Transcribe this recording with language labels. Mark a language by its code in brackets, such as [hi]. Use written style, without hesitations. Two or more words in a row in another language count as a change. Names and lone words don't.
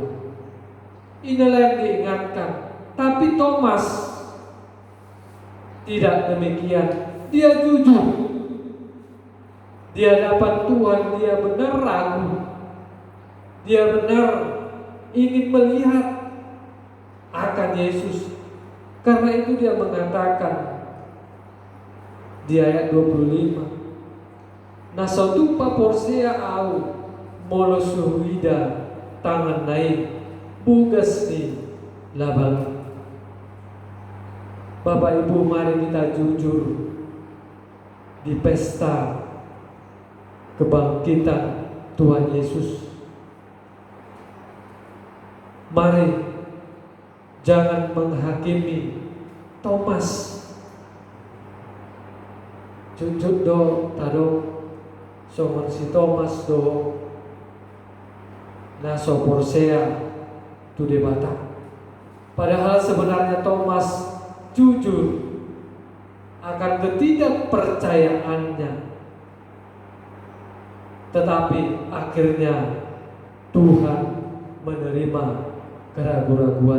[id] Inilah yang diingatkan. Tapi Thomas tidak demikian. Dia jujur di hadapan Tuhan. Dia benar ragu, dia benar ingin melihat akan Yesus. Karena itu dia mengatakan di ayat 25, [bbc] Nasotupa porsea au molosuhuida tangan naik bugas ni labang. [id] Bapak Ibu, mari kita jujur di pesta kebangkitan Tuhan Yesus. Mari jangan menghakimi Thomas. [bbc] Jujur do tado somon si Thomas do naso porsea tu debata. [id] Padahal sebenarnya Thomas jujur akan ketidakpercayaannya, tetapi akhirnya Tuhan menerima keraguan-raguan.